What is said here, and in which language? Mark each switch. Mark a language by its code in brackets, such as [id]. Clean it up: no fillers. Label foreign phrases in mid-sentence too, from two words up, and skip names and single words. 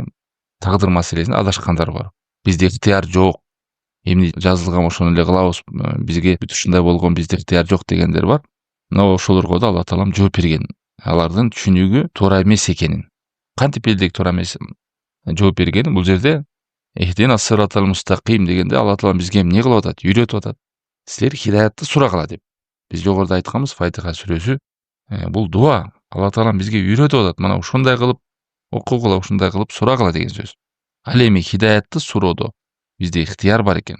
[ky] Тагдыр маселесинде адашкандар бар. Бизде ыктыяр жок. Эмне жазылган ошону эле кылабыз, бизге бүт ушундай болгон, бизде ыктыяр жок дегендер бар. Но ошолорго да Алла таалам жооп берген. Алардын түшүнүгү туура эмес экенин. Кантип элдик туура эмес жооп бергени бул жерде [ar] اهدنا الصراط المستقيم [ky] дегенде Алла таалам бизге эмне кылып атат? Үйрөтүп атат. Силер хидаятты сурагыла деп. Биз жогоруда айтканбыз, Фатиха сүрөсү бул дуа. Алла таалам бизге үйрөтүп атат. Мына ушундай кылып окугула, ушундай кылып сурагыла деген сөз. Ал эми хидаятты суроодо бизде ыктыяр бар экен.